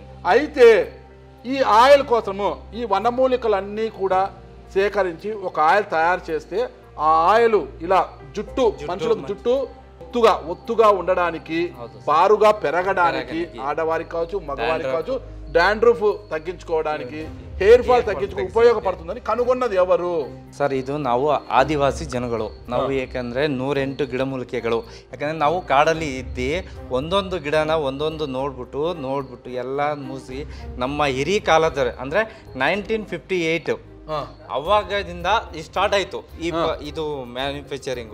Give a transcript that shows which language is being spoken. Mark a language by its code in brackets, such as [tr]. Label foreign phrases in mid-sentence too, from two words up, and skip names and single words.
[te] అయితే ఈ ఆయిల్ కోసము ఈ వనమూలికలన్నీ కూడా సేకరించి ఒక ఆయిల్ తయారు చేస్తే ఆ ఆయిల్ ఇలా జుట్టు మనుషులకు జుట్టు ఒత్తుగా ఉండడానికి, బారుగా పెరగడానికి, ఆడవారికి కావచ్చు మగవారికి కావచ్చు, డాండ్రఫ్ తగ్గించుకోవడానికి, [en] hair fall [kn] ತಗ್ಗಿಸಕ್ಕೆ ಉಪಯೋಗಪಡುತ್ತದೆ ಕನುಗೊಂಡದು ಯಾವರು ಸರ್ ಇದು ನಾವು ಆದಿವಾಸಿ ಜನಗಳು ನಾವು ಏಕೆಂದರೆ 108 ಗಿಡಮೂಲಿಕೆಗಳು ಯಾಕಂದರೆ ನಾವು ಕಾಡಲ್ಲಿ ಇದ್ದಿ ಒಂದೊಂದು ಗಿಡನ ಒಂದೊಂದು ನೋಡ್ಬಿಟ್ಟು ಎಲ್ಲ ಮೂಸಿ ನಮ್ಮ ಹಿರಿ ಕಾಲದ ಅಂದರೆ 1958 ಅವಾಗದಿಂದ ಸ್ಟಾರ್ಟ್ ಆಯ್ತು ಇದು ಮ್ಯಾನುಫ್ಯಾಕ್ಚರಿಂಗ್